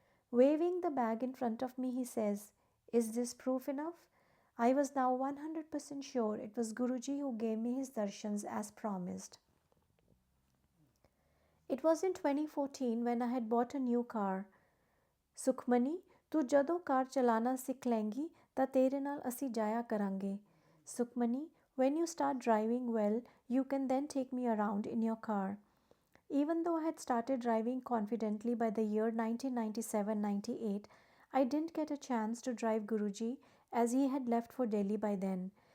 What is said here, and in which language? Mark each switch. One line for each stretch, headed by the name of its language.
English: Waving the bag in front of me, he says, "Is this proof enough?" I was now 100% sure it was Guruji who gave me his darshans as promised. It was in 2014 when I had bought a new car.
Punjabi: "Sukhmani, ਤੂੰ ਜਦੋਂ ਕਾਰ ਚਲਾਣਾ ਸਿੱਖ ਲੇਂਗੀ ਤਾਂ ਤੇਰੇ ਨਾਲ ਅਸੀਂ ਜਾਇਆ ਕਰਾਂਗੇ."
English: "Sukhmani, when you start driving well, you can then take me around in your car." Even though I had started driving confidently by the year 1997-98, I didn't get a chance to drive Guruji as he had left for Delhi by then.